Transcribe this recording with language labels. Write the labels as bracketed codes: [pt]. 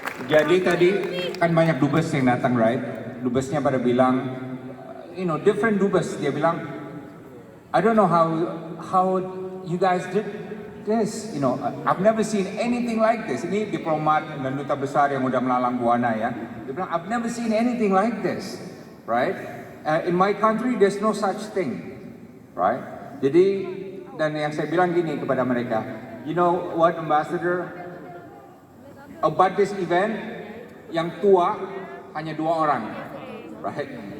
[id] Jadi tadi kan banyak dubes yang datang, [en] right? [id] Dubesnya pada bilang, [en] different [id] dubes. [en] Dia bilang, I don't know how you guys did this. I've never seen anything like this. [id] Ini diplomat dan duta besar yang udah melalang buana ya. Dia bilang, [en] I've never seen anything like this, right? In my country, there's no such thing, right? [id] Jadi, dan yang saya bilang gini kepada mereka, [en] you know what, Ambassador? About this event, [id] yang tua hanya 2 orang, [en] right?